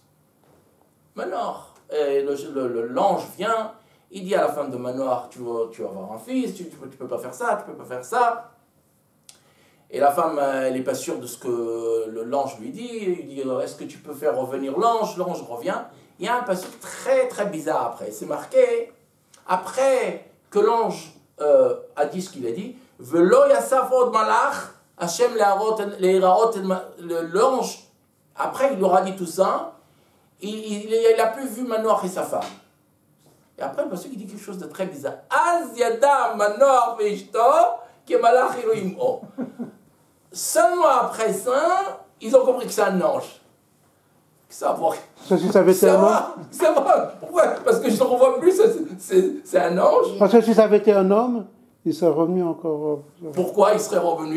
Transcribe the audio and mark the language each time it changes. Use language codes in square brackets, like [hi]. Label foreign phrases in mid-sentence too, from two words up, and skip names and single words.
[fr] Manoach, l'ange vient, il dit à la femme de Manoach, tu vas avoir un fils, tu peux pas faire ça, tu peux pas faire ça. Et la femme, elle n'est pas sûre de ce que l'ange lui dit. Il dit, est-ce que tu peux faire revenir l'ange? L'ange revient. Il y a un passage très très bizarre après. C'est marqué, après que l'ange a dit ce qu'il a dit, [he] ולא יסף עוד מלאך השם להראה, [fr] l'ange, après il aura dit tout ça, il n'a plus vu Manoach et sa femme. Et après le passage il dit quelque chose de très bizarre. [he] אז ידע מנוח ואשתו כי מלאך אלוהים הוא. [fr] Seulement après ça, ils ont compris que c'est un ange. Ça si ça avait été un homme. C'est vrai. Pourquoi? Parce que je ne le revois plus, c'est un ange. Parce que si ça avait été un homme, il serait revenu encore. Pourquoi il serait revenu?